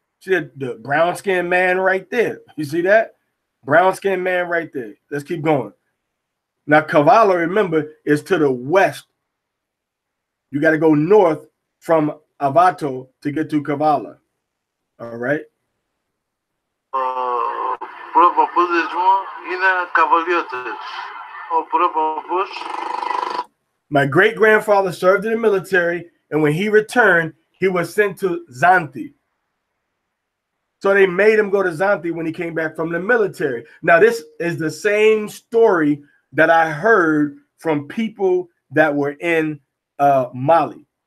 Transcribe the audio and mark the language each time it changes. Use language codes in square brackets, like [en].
[en] See the brown-skinned man right there. You see that? Brown-skinned man right there. Let's keep going. Now, Kavala, remember, is to the west. You got to go north from Avato to get to Kavala. All right? [el] προπαπούδες μου είναι καβαλιώτες. Ο προπαπούς. [en] My great grandfather served in the military, and when he returned, he was sent to Zante. So they made him go to Zante when he came back from the military. Now, this is the same story that I heard from people that were in Mali.